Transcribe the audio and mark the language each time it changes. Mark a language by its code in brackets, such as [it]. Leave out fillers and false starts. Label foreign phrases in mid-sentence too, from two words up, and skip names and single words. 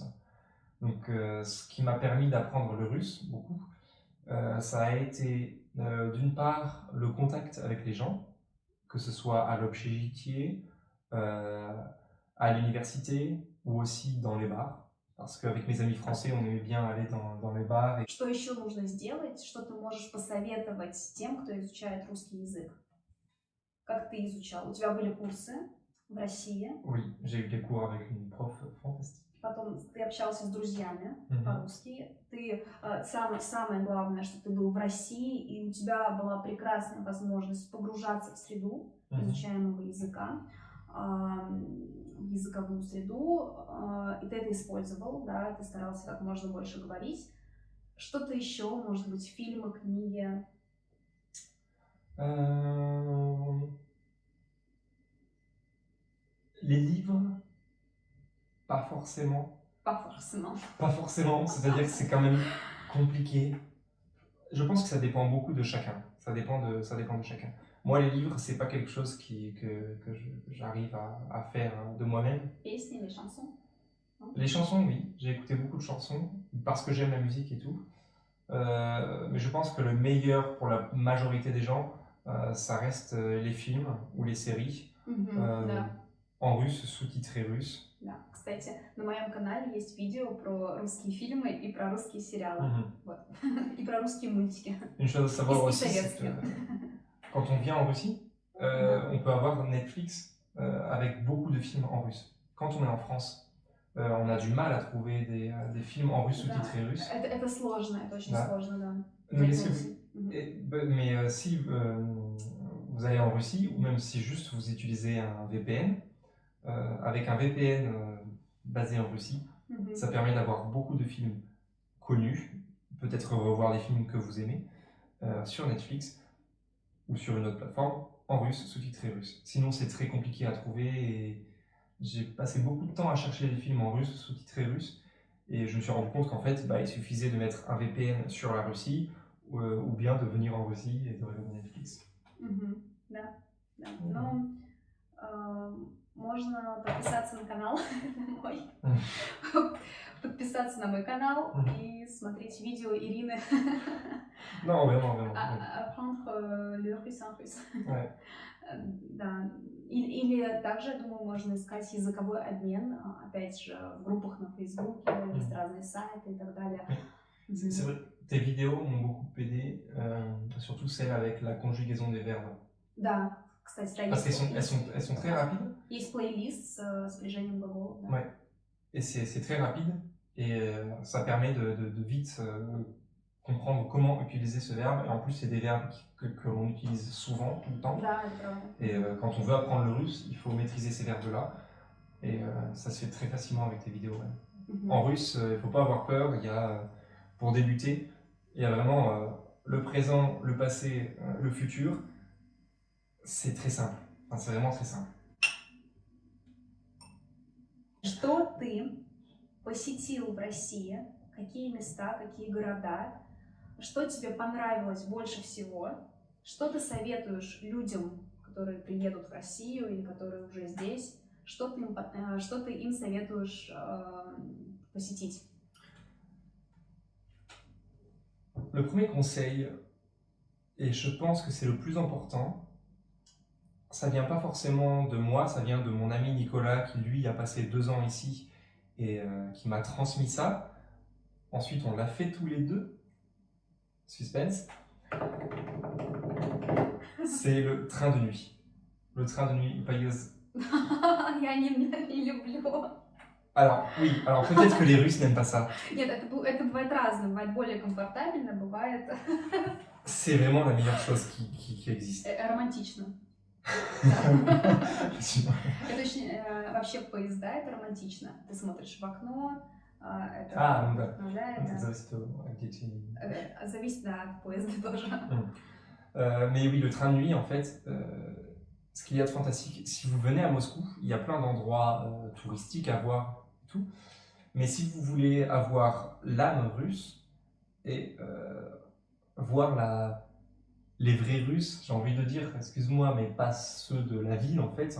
[fr] Donc ce qui m'a permis d'apprendre le russe, beaucoup, ça a été d'une part le contact avec les gens, que ce soit à l'obshchitié, à l'université ou aussi dans les bars. Parce qu'avec mes amis français, on aimait bien aller dans les bars. [ru] Что еще нужно сделать? Что ты можешь посоветовать тем, кто изучает русский язык? Как ты изучал? У тебя были курсы в России? [fr] Oui, j'ai eu des cours avec une prof fantastique. [ru] Потом ты общался с друзьями по-русски. Самое главное, что ты был в России, и у тебя была прекрасная возможность погружаться в среду изучаемого языка, в языковую среду, и ты это использовал, да, ты старался как можно больше говорить. Что-то еще, может быть, фильмы, книги? [fr] Les livres, pas forcément. Pas forcément. Pas forcément, c'est-à-dire que c'est quand même compliqué. Je pense que ça dépend beaucoup de chacun. Ça dépend de chacun. Moi, les livres, c'est pas quelque chose que j'arrive à faire de moi-même. [ru] Песни, [fr] les chansons? Les chansons, oui. J'ai écouté beaucoup de chansons parce que j'aime la musique et tout. Mais je pense que le meilleur pour la majorité des gens, ça reste les films ou les séries [ru] Да. [fr] en russe, sous-titré russe. [ru] Да. Кстати, на моем канале есть видео про русские фильмы и про русские сериалы. Вот. И про русские мультики. [fr] Une chose à savoir [ru] И [fr] aussi, c'est que [ru] советские. [fr] quand on vient en Russie, on peut avoir Netflix avec beaucoup de films en russe. Quand on est en France, on a du mal à trouver des films en russe sous-titrés russes. [ru] Это сложно, это очень Да. сложно, да. [fr] Mais si vous allez en Russie, ou même si juste vous utilisez un VPN, avec un VPN basé en Russie, ça permet d'avoir beaucoup de films connus, peut-être revoir des films que vous aimez sur Netflix ou sur une autre plateforme en russe, sous-titré russe. Sinon, c'est très compliqué à trouver et j'ai passé beaucoup de temps à chercher des films en russe, sous-titré russe, et je me suis rendu compte qu'en fait, il suffisait de mettre un VPN sur la Russie ou bien de venir en Russie et de regarder Netflix. [ru] Да, да. Ну, можно подписаться на канал мой, подписаться на мой канал и смотреть видео Ирины. [fr] Non, vraiment. Apprendre le russe en russe. Ouais. [ru] Да. Или также, я думаю, можно искать языковой обмен, опять же, в группах на Фейсбуке, есть разные сайты и так далее. [fr] C'est vrai, tes vidéos m'ont beaucoup aidé, surtout celles avec la conjugaison des verbes. [ru] Да, кстати, да, [fr] Parce qu'elles sont très rapides. [ru] Есть плейлист с спряжением глаголов. Да. [fr] Ouais. Et c'est très rapide et ça permet de vite comprendre comment utiliser ce verbe. Et en plus, c'est des verbes que l'on utilise souvent, tout le temps. [ru] Да, это правда. [fr] Et quand on veut apprendre le russe, il faut maîtriser ces verbes-là. Et ça se fait très facilement avec tes vidéos. Ouais. En russe, il ne faut pas avoir peur. Il y a, pour débuter, il y a vraiment le présent, le passé, le futur. C'est très simple. Enfin, c'est vraiment très simple. [ru] Что ты посетил в России? Какие места, какие города? Что тебе понравилось больше всего? Что ты советуешь людям, которые приедут в Россию или которые уже здесь? Что ты им советуешь посетить? [fr] Le premier conseil, et je pense que c'est le plus important, ça vient pas forcément de moi, ça vient de mon ami Nicolas qui lui a passé 2 ans ici et qui m'a transmis ça. Ensuite, on l'a fait tous les deux. Suspense. C'est le train de nuit. Le train de nuit, [ru] поезд. Я не люблю. [fr] Alors, oui, alors peut-être que les Russes n'aiment pas ça. [ru] Нет, это бывает разное, бывает более комфортабельно, бывает... [fr] C'est vraiment la meilleure chose qui existe. [ru] Романтично. Это очень... Вообще поезда, это романтично. Ты смотришь в окно, это... Ну да. Да. Зависит, да, от поезда тоже. [fr] Mais oui, le train de nuit, en fait, ce qu'il y a de fantastique, si vous venez à Moscou, il y a plein d'endroits touristiques à voir, tout. Mais si vous voulez avoir l'âme russe et voir les vrais Russes, j'ai envie de dire, excuse-moi, mais pas ceux de la ville en fait.